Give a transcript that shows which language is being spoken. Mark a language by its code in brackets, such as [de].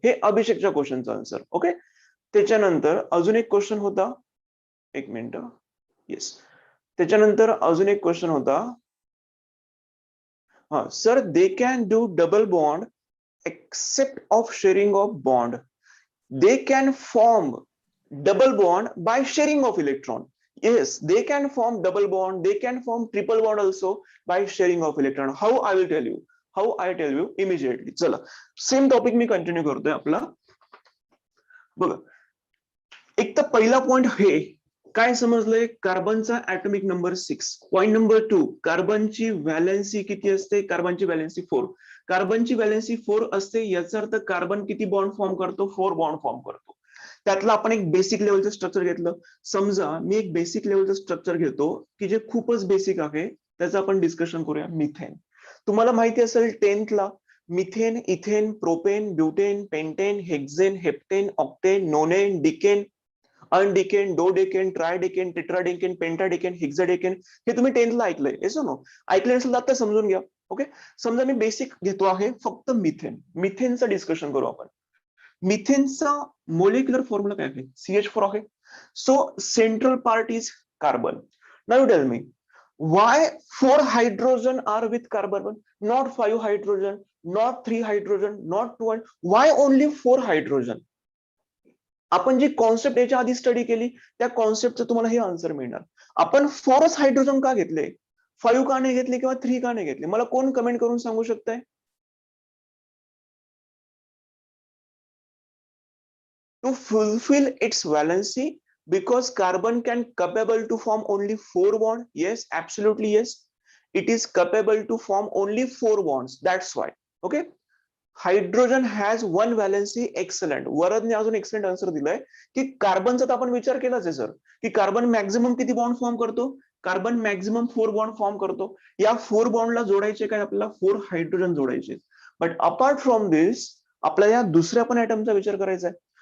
[mr] हे अभिषेकच्या क्वेश्चनचं answer. Okay, त्याच्यानंतर अजून एक क्वेश्चन होता, एक मिनिट. येस, त्याच्यानंतर अजून एक क्वेश्चन होता. [en] Sir, they can do double bond except of sharing of bond. They can form double bond by sharing of electron. Yes, they can form double bond, they can form triple bond also by sharing of electron. How? I will tell you. How? I tell you immediately. [mr] चला, same topic मी continue करतोय आपला. बघा, एक तर पहिला point हे काय समजलंय, कार्बनचा atomic number 6. Point number 2, कार्बनची valency किती असते? कार्बनची व्हॅलेन्सी 4. कार्बनची व्हॅलेन्सी 4 असते, याचा अर्थ कार्बन किती बॉन्ड फॉर्म करतो? 4 बॉन्ड फॉर्म करतो. त्यातलं आपण एक बेसिक लेवलचं स्ट्रक्चर घेतलं. समजा मी एक बेसिक लेवलचं स्ट्रक्चर घेतो की जे खूपच बेसिक आहे, त्याचं आपण डिस्कशन करूया. मिथेन. तुम्हाला माहिती असेल 10th ला methane, ethane, propane, butane, pentane, hexane, heptane, octane, नोनेन, डिकेन, अनडिकेन, dodecane, ट्रायडेकेन, टेट्राडेकेन, पेंटाडेकेन, हेक्साडेकेन, हे तुम्ही 10th ला ऐकलंय. Yes no? ऐकलं असेल तर आता समजून घ्या. ओके, समजा मी बेसिक घेतो आहे फक्त मिथेन. मिथेनचं डिस्कशन करू आपण. मिथेनचा मोलिक्युलर फॉर्म्युला काय आहे? [en] CH4 आहे. So central part is carbon. Now tell me, why 4 hydrogen are with carbon, not 5 hydrogen, not 3 hydrogen, not 2, why only 4 hydrogen? [mr] आपण जी कॉन्सेप्ट याच्या आधी स्टडी केली, त्या कॉन्सेप्टचं तुम्हाला हे आन्सर मिळणार. आपण 4च हायड्रोजन का घेतले, 5 का नाही घेतले किंवा 3 का नाही घेतले? मला कोण कमेंट करून सांगू शकताय? [en] To fulfill its valency, because carbon can capable to form only 4 bond. Yes, absolutely yes, it is capable to form only 4 bonds. That's why. Okay, hydrogen has 1 valency. Excellent. [mr] वरदने अजून एक्सलंट आन्सर दिलाय की कार्बनचा तर आपण विचार केलाच आहे sir, की carbon maximum किती बॉन्ड फॉर्म करतो? कार्बन मॅक्झिमम 4 बॉन्ड फॉर्म करतो. या 4 बॉन्डला जोडायचे काय? आपल्याला 4 हायड्रोजन जोडायचे. [en] but apart from this [mr] आपल्याला या दुसऱ्या पण आयटमचा विचार करायचा आहे.